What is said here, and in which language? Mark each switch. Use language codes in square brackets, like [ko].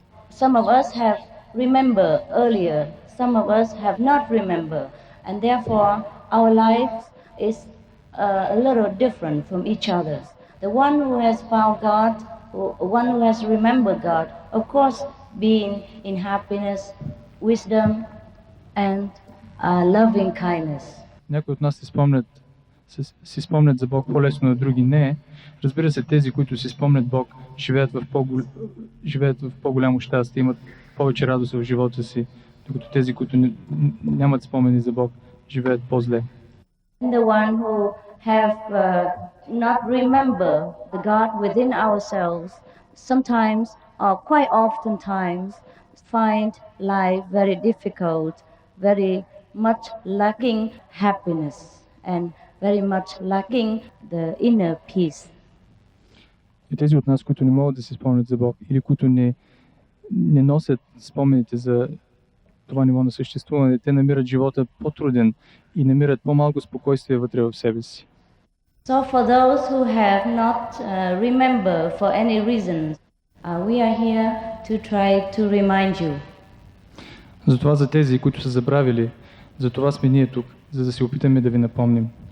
[en] Some of us have remembered earlier, some of us have not remembered, and therefore our life is a little different from each other's. The one who has found God, one who has remembered God, of course being in happiness, wisdom and loving kindness. [bg] Някои от нас си спомнят за Бог по-лесно, на други не. Разбира се, тези, които си спомнят Бог, живеят в по-голямо щастие, имат повече радост в живота си, докато тези, които нямат спомени за Бог, живеят по-зле. [en] The one who have not remember the God within ourselves, sometimes or quite often times find life very difficult, very much lacking happiness and very much lacking the inner peace. [bg] И тези от нас, които не могат да се спомнят за Бог или които не носят спомените за това ниво на съществуване, те намират живота по-труден и намират по-малко спокойствие вътре в себе си. [en] So for those who have not remember for any reason, we are here to try to remind you. [bg] Затова за тези, които са забравили, за това сме ние тук, за да се опитаме да ви напомним.